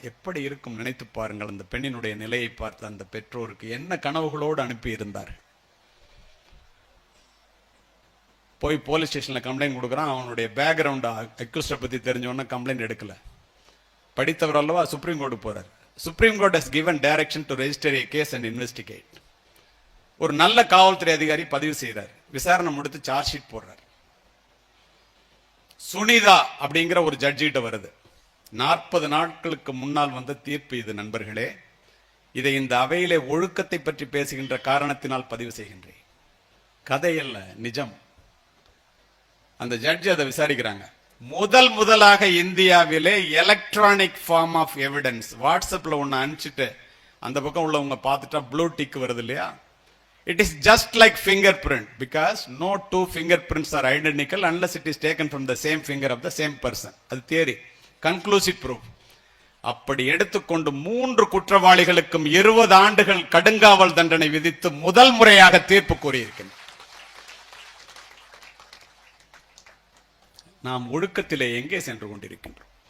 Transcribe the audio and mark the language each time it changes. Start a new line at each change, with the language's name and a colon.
Tamil: எப்படி இருக்கும் நினைத்து பாருங்கள். அந்த பெண்ணினுடைய நிலையை பார்த்து அந்த பெற்றோருக்கு என்ன கனவுகளோடு அனுப்பி இருந்தார்கள். போய் போலீஸ் ஸ்டேஷன்ல கம்ப்ளைண்ட் கொடுக்குறான். அவனுடைய பேக்ரவுண்ட் அக்யூஸ்ட பத்தி தெரிஞ்சவொன்னா கம்ப்ளைண்ட் எடுக்கல. படித்தவர் அல்லவா, சுப்ரீம் கோர்ட்டு போறார்.
English: Supreme Court has given direction to register a case and investigate.
Tamil: ஒரு நல்ல காவல்துறை அதிகாரி பதிவு செய்கிறார். விசாரணை முடித்து சார்ஜ் ஷீட் போடுறார். சுனிதா அப்படிங்கிற ஒரு ஜட்ஜிட்ட வருது. 40 நாட்களுக்கு முன்னால் வந்த தீர்ப்பு இது நண்பர்களே. இதை இந்த அவையிலே ஒழுக்கத்தை பற்றி பேசுகின்ற காரணத்தினால் பதிவு செய்கின்றேன். கதையல்ல, நிஜம். அந்த ஜட்ஜி அதை விசாரிக்கிறாங்க. முதலாக இந்தியாவிலே
English: electronic form of evidence,
Tamil: வாட்ஸ்அப்ல ஒன்னு அனுப்பிச்சிட்டு அந்த பக்கம் உள்ளவங்க பார்த்துட்டா ப்ளூ டிக் வருது இல்லையா?
English: It is just like fingerprint because no 2 fingerprints are identical unless it is taken from the same finger of the same person.
Tamil: அது தியரி, கன்க்ளூசிவ் ப்ரூஃப். அப்படி எடுத்துக்கொண்டு 3 குற்றவாளிகளுக்கும் 20 ஆண்டுகள் கடுங்காவல் தண்டனை விதித்து முதல் முறையாக தீர்ப்பு கூறியிருக்கின்றனர். நாம் ஒழுக்கத்திலே எங்கே சென்று கொண்டிருக்கின்றோம்?